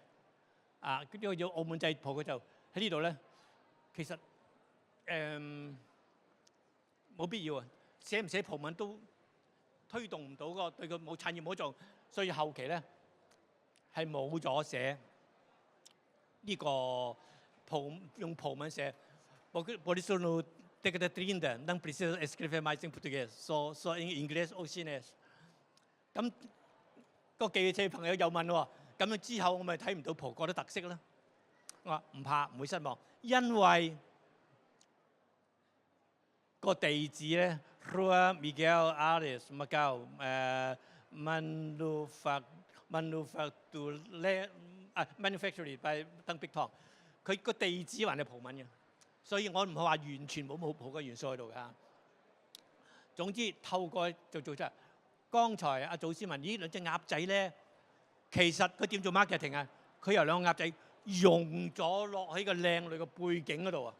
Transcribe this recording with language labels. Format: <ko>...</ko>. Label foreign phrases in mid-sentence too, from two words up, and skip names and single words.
<yue>呢個要澳門製葡嘅就喺呢度咧，其實冇必要啊！寫唔寫葡文都推動唔到嗰個對佢冇產業冇做，所以後期咧係冇咗寫呢個用葡文寫。</yue> <pt>Por isso no década 30 não precisa escrever mais em português, só em inglês ou chinês。</pt> <yue>咁個記者朋友又問喎，咁樣之後我咪睇唔到葡國嘅特色啦。我話唔怕，唔會失望，因為個地址咧 Rua Miguel Ares Macau</yue> <en>manufactured by</en> <yue>鄧碧棠，佢個地址還係葡文嘅，所以我唔係話完全冇葡嘅元素喺度㗎。總之透過就做出嚟。剛才阿祖師問：咦，兩隻鴨仔咧，其實佢點做 marketing 啊？佢由兩個鴨仔融咗落喺個靚女嘅背景嗰度啊！</yue>